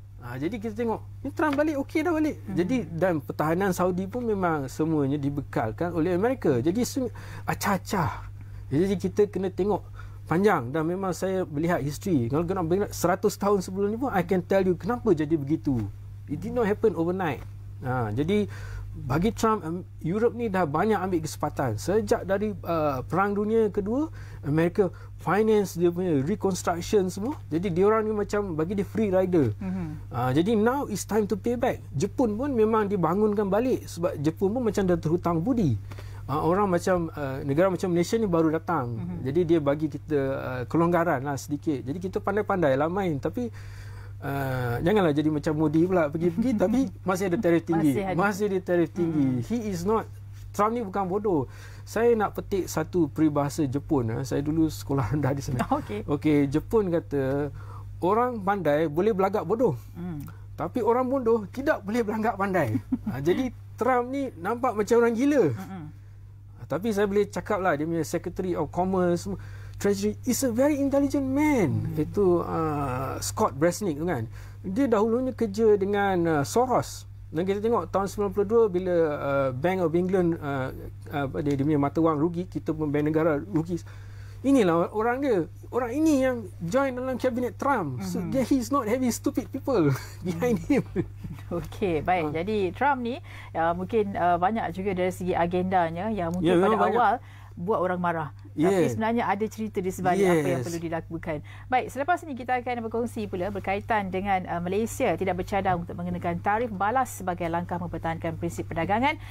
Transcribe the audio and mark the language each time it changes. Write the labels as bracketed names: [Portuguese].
[Malay] Jadi kita tengok ni Trump balik, okey dah balik. Jadi dan pertahanan Saudi pun memang semuanya dibekalkan oleh Amerika. Jadi acah-acah. Jadi kita kena tengok panjang, dan memang saya melihat history. Kalau kena 100 tahun sebelum ni pun [English] I can tell you [Malay] kenapa jadi begitu. [English] It did not happen overnight. [Malay] Jadi bagi Trump, Europe ni dah banyak ambil kesempatan. Sejak dari Perang Dunia Kedua, Amerika finance dia punya reconstruction semua. Jadi diorang ni macam bagi dia free rider. [English] Jadi now it's time to pay back. [Malay] Jepun pun memang dibangunkan balik sebab Jepun pun macam dah terhutang budi. Orang macam negara macam Malaysia ni baru datang. Jadi dia bagi kita kelonggaran lah sedikit. Jadi kita pandai-pandai lah main. Tapi janganlah jadi macam Modi pula pergi-pergi tapi masih ada tarif tinggi. Masih ada tarif tinggi. [English] He is not, [Malay] Trump ni bukan bodoh. Saya nak petik satu peribahasa Jepun. Saya dulu sekolah rendah di sana. Okey, Jepun kata orang pandai boleh belagak bodoh. Tapi orang bodoh tidak boleh belagak pandai. Jadi Trump ni nampak macam orang gila. Tapi saya boleh cakap lah, dia punya Secretary of Commerce, Treasury [English] is a very intelligent man. [Malay] Itu Scott Bresnik tu kan. Dia dahulunya kerja dengan Soros. Dan kita tengok tahun 92 bila Bank of England dia punya mata wang rugi, kita pun bank negara rugi. Inilah orang dia. Orang ini yang join dalam kabinet Trump. [English] So he's not having stupid people behind him. [Malay] Okey, baik. Jadi Trump ni mungkin banyak juga dari segi agendanya yang mungkin pada awal buat orang marah. Tapi sebenarnya ada cerita di sebalik apa yang perlu dilakukan. Baik, selepas ini kita akan berkongsi pula berkaitan dengan Malaysia tidak bercadang untuk mengenakan tarif balas sebagai langkah mempertahankan prinsip perdagangan.